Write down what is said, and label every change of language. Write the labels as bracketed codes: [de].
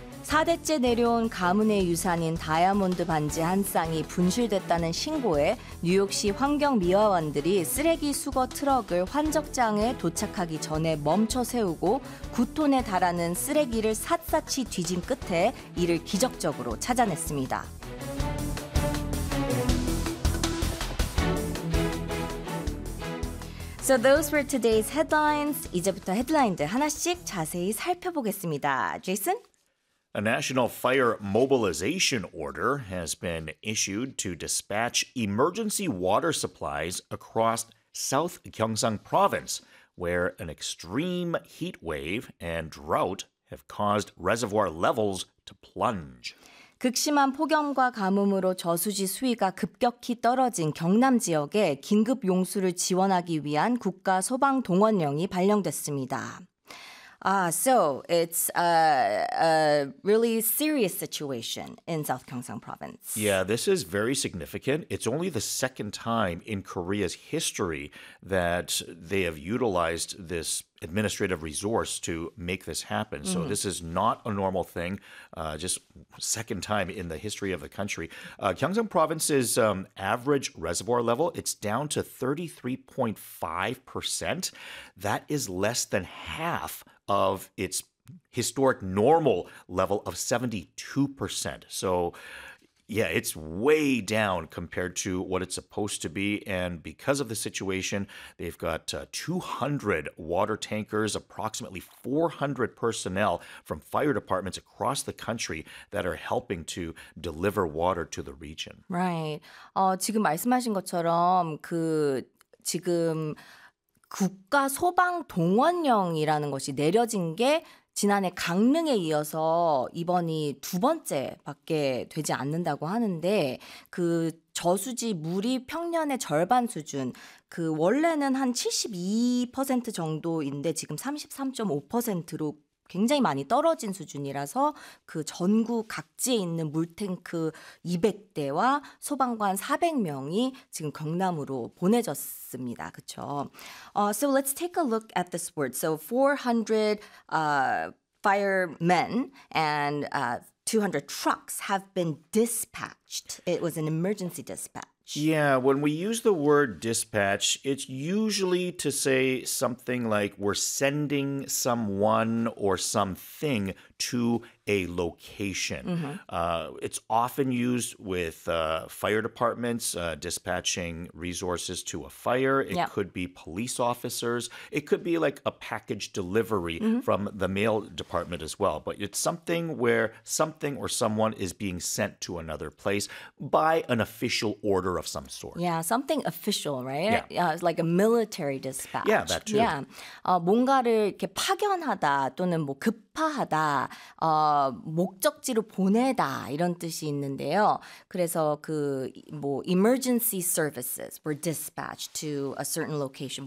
[ko] 4대째 내려온 가문의 유산인 다이아몬드 반지 한 쌍이 분실됐다는 신고에 뉴욕시 환경미화원들이 쓰레기 수거 트럭을 환적장에 도착하기 전에 멈춰 세우고 9톤에 달하는 쓰레기를 샅샅이 뒤진 끝에 이를 기적적으로 찾아냈습니다. [en] So those were today's headlines. [ko] 이제부터 헤드라인들 하나씩 자세히 살펴보겠습니다. [en] Jason? A national fire mobilization order has been issued to dispatch emergency water supplies across South Gyeongsang Province, where an extreme heat wave and drought have caused reservoir levels to plunge. [ko] 극심한 폭염과 가뭄으로 저수지 수위가 급격히 떨어진 경남 지역에 긴급 용수를 지원하기 위한 국가 소방 동원령이 발령됐습니다. [en] So it's a really serious situation in South Gyeongsang Province. Yeah, this is very significant. It's only the second time in Korea's history that they have utilized this administrative resource to make this happen. So this is not a normal thing, just second time in the history of the country. Gyeongsang Province's average reservoir level, it's down to 33.5%. That is less than half of its historic normal level of 72%. So, yeah, it's way down compared to what it's supposed to be. And because of the situation, they've got 200 water tankers, approximately 400 personnel from fire departments across the country that are helping to deliver water to the region. Right. [ko] 지금 말씀하신 것처럼 그 지금 국가 소방 동원령이라는 것이 내려진 게 지난해 강릉에 이어서 이번이 두 번째밖에 되지 않는다고 하는데 그 저수지 물이 평년의 절반 수준 그 원래는 한 72% 정도인데 지금 33.5%로 굉장히 많이 떨어진 수준이라서 그 전국 각지에 있는 물탱크 200대와 소방관 400명이 지금 경남으로 보내졌습니다. 그렇죠? [en] So let's take a look at this word. So 400 firemen and 200 trucks have been dispatched. It was an emergency dispatch. Yeah, when we use the word dispatch, it's usually to say something like we're sending someone or something to a location. It's often used with fire departments dispatching resources to a fire. It could be police officers. It could be like a package delivery from the mail department as well. But it's something where something or someone is being sent to another place by an official order of some sort. Yeah, something official, right? Yeah, it's like a military dispatch. Yeah, that too. [ko] Yeah, 뭔가를 이렇게 파견하다 또는 뭐 급하다 목적지로 보내다 이런 뜻이 있는데요. 그래서 그 뭐 [en] emergency services were dispatched to a certain location.